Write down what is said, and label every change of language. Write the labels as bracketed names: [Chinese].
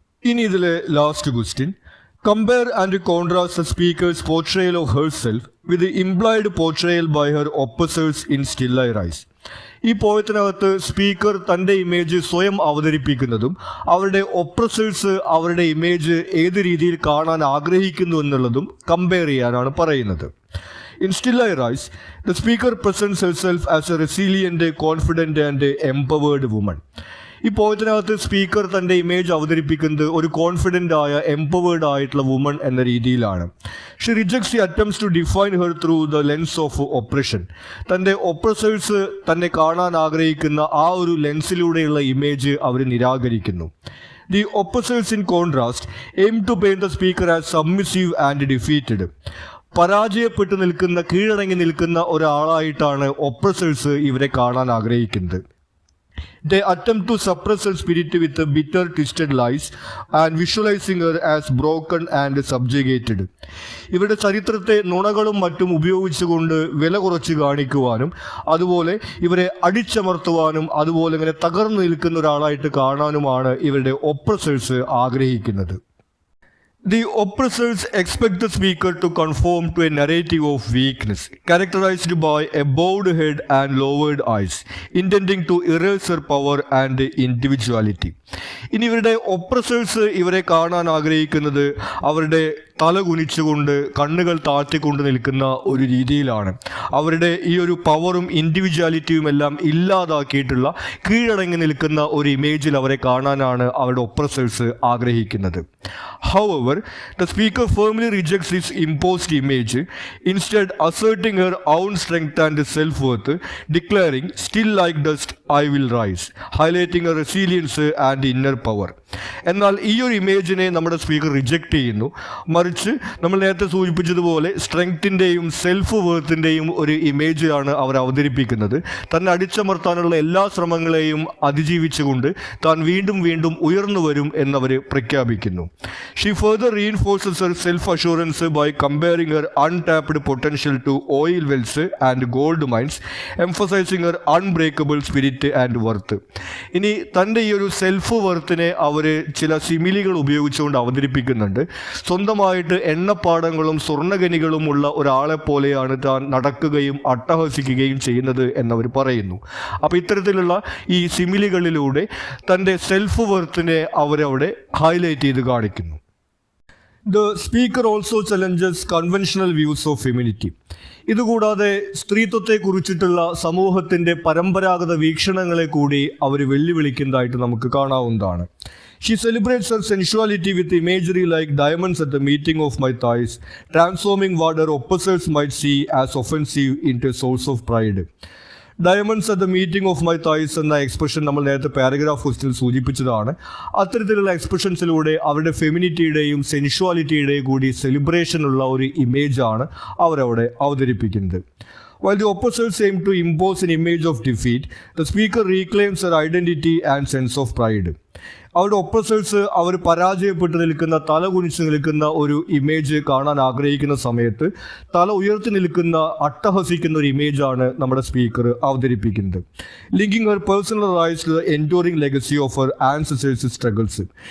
[Malayalam] ഇനി ഇതിലെ last question: [English] Compare and contrast the speaker's portrayal of herself with the implied portrayal by her opposers in still I rise. [Malayalam] ഈ പോയത്തിനകത്ത് speaker തൻ്റെ image സ്വയം അവതരിപ്പിക്കുന്നതും അവരുടെ ഒപ്രസേഴ്സ് അവരുടെ image ഏത് രീതിയിൽ കാണാൻ ആഗ്രഹിക്കുന്നു എന്നുള്ളതും കമ്പയർ ചെയ്യാനാണ് പറയുന്നത്. [English] In Still I Rise, the speaker presents herself as a resilient, confident and empowered woman. [Malayalam] ഈ പോയത്തിനകത്ത് സ്പീക്കർ തൻ്റെ ഇമേജ് അവതരിപ്പിക്കുന്നത് ഒരു കോൺഫിഡൻ്റ് ആയ എംപവേർഡ് ആയിട്ടുള്ള വുമൺ എന്ന രീതിയിലാണ്. [English] She rejects the attempts to define her through the lens of oppression. [Malayalam] തൻ്റെ ഒപ്രസേഴ്സ് തന്നെ കാണാൻ ആഗ്രഹിക്കുന്ന ആ ഒരു ലെൻസിലൂടെയുള്ള image our നിരാകരിക്കുന്നു. [English] The opposers in contrast aim to paint the speaker as submissive and defeated. [Malayalam] പരാജയപ്പെട്ടു നിൽക്കുന്ന, കീഴടങ്ങി നിൽക്കുന്ന ഒരാളായിട്ടാണ് ഒപ്രസേഴ്സ് ഇവരെ കാണാൻ ആഗ്രഹിക്കുന്നത്. [English] They attempt to suppress her spirit with bitter, twisted lies and visualizing her as broken and subjugated. [Malayalam] ഇവരുടെ ചരിത്രത്തെ നുണകളും മറ്റും ഉപയോഗിച്ചുകൊണ്ട് വില കുറച്ച് കാണിക്കുവാനും അതുപോലെ ഇവരെ അടിച്ചമർത്തുവാനും അതുപോലെ ഇങ്ങനെ തകർന്നു നിൽക്കുന്ന ഒരാളായിട്ട് കാണാനുമാണ് ഇവരുടെ ഒപ്രസേഴ്സ് ആഗ്രഹിക്കുന്നത്. [English] The oppressors expect the speaker to conform to a narrative of weakness, characterized by a bowed head and lowered eyes, intending to erase her power and individuality. [Malayalam] ഇനി ഇവരുടെ ഒപ്രസേഴ്സ് ഇവരെ കാണാൻ ആഗ്രഹിക്കുന്നത് അവരുടെ തല കുനിച്ചുകൊണ്ട് കണ്ണുകൾ താഴ്ത്തിക്കൊണ്ട് നിൽക്കുന്ന ഒരു രീതിയിലാണ്. അവരുടെ ഈ ഒരു പവറും ഇൻഡിവിജ്വാലിറ്റിയും എല്ലാം ഇല്ലാതാക്കിയിട്ടുള്ള കീഴടങ്ങി നിൽക്കുന്ന ഒരു ഇമേജിൽ അവരെ കാണാനാണ് അവരുടെ ഒപ്രസേഴ്സ് ആഗ്രഹിക്കുന്നത്. [English] However, the speaker firmly rejects this imposed image, instead asserting her own strength and self-worth, declaring, "Still like dust, I will rise," highlighting her resilience and inner power. [Malayalam] എന്നാൽ ഈ ഒരു ഇമേജിനെ നമ്മുടെ സ്പീക്കർ റിജക്റ്റ് ചെയ്യുന്നു. മറിച്ച് നമ്മൾ നേരത്തെ സൂചിപ്പിച്ചതുപോലെ സ്ട്രെങ്ത്തിൻ്റെയും സെൽഫ് വർത്തിൻ്റെയും ഒരു ഇമേജാണ് അവർ അവതരിപ്പിക്കുന്നത്. തന്നെ അടിച്ചമർത്താനുള്ള എല്ലാ ശ്രമങ്ങളെയും അതിജീവിച്ചുകൊണ്ട് താൻ വീണ്ടും വീണ്ടും ഉയർന്നു വരും എന്നവർ പ്രഖ്യാപിക്കുന്നു. [English] She further reinforces her self-assurance by comparing her untapped potential to oil wells and gold mines, emphasizing her unbreakable spirit and worth. [Malayalam] ഇനി തൻ്റെ ഈ ഒരു സെൽഫ് വർത്തിനെ അവർ ചില സിമിലികൾ ഉപയോഗിച്ചുകൊണ്ട് അവതരിപ്പിക്കുന്നുണ്ട്. സ്വന്തമായിട്ട് എണ്ണപ്പാടങ്ങളും സ്വർണ്ണഖനികളുമുള്ള ഒരാളെ പോലെയാണ് താൻ നടക്കുകയും അട്ടഹസിക്കുകയും ചെയ്യുന്നത് എന്നവർ പറയുന്നു. അപ്പോൾ ഇത്തരത്തിലുള്ള ഈ സിമിലികളിലൂടെ തൻ്റെ സെൽഫ് വർത്തിനെ അവരവിടെ ഹൈലൈറ്റ് ചെയ്ത് കാണിക്കുന്നു. [English] The speaker also challenges conventional views of femininity. [Malayalam] ഇതുകൂടാതെ സ്ത്രീത്വത്തെക്കുറിച്ചിട്ടുള്ള സമൂഹത്തിൻ്റെ പരമ്പരാഗത വീക്ഷണങ്ങളെ കൂടി അവർ വെല്ലുവിളിക്കുന്നതായിട്ട് നമുക്ക് കാണാവുന്നതാണ്. [English] She celebrates her sensuality with imagery like diamonds at the meeting of my thighs, transforming what her opposers might see as offensive into a source of pride. Diamonds at the meeting of my thighs [Malayalam] എന്ന expression നമ്മൾ നേരത്തെ paragraph ഫസ്റ്റിൽ സൂചിപ്പിച്ചതാണ്. അത്തരത്തിലുള്ള എക്സ്പ്രഷൻസിലൂടെ അവരുടെ ഫെമിനിറ്റിയുടെയും സെൻഷ്വാലിറ്റിയുടെയും കൂടി സെലിബ്രേഷനുള്ള ഒരു ഇമേജാണ് അവരവിടെ അവതരിപ്പിക്കുന്നത്. While the opposers aim to impose an image of defeat, the speaker reclaims her identity and sense of pride. അവരുടെ ഒപ്പസേഴ്സ് അവർ പരാജയപ്പെട്ട് നിൽക്കുന്ന, തല കുനിച്ച് നിൽക്കുന്ന ഒരു ഇമേജ് കാണാൻ ആഗ്രഹിക്കുന്ന സമയത്ത് തല ഉയർത്തി നിൽക്കുന്ന, അട്ടഹസിക്കുന്ന ഒരു ഇമേജാണ് നമ്മുടെ സ്പീക്കർ അവതരിപ്പിക്കുന്നത്. [English] Linking her personalised enduring legacy of her ancestors struggles.